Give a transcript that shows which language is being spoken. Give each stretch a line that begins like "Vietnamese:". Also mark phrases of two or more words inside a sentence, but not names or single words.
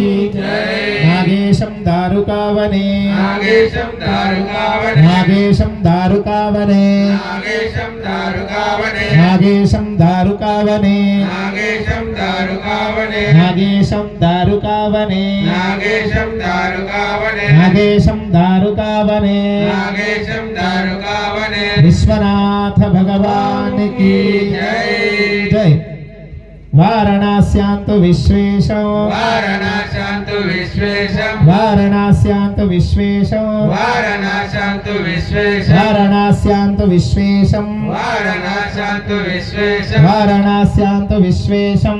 Sanskrit: నాగేశం దారుకావనే నాగేశం దారుకావనే నాగేశం దారుకావనే నాగేశం దారుకావనే నాగేశం దారుకావనే
Hindi: विश्व विश्वनाथ भगवान की जय जय।
Sanskrit: वाराणस्यां तु विश्वेशं वाराणस्यान्तु विश्वेशं वाराणस्यां तु विश्वेशं वाराणस्यान्तु विश्वेशं वाराणस्यां तु विश्वेशं वाराणस्यान्तु विश्वेशं वाराणस्यां तु विश्वेशं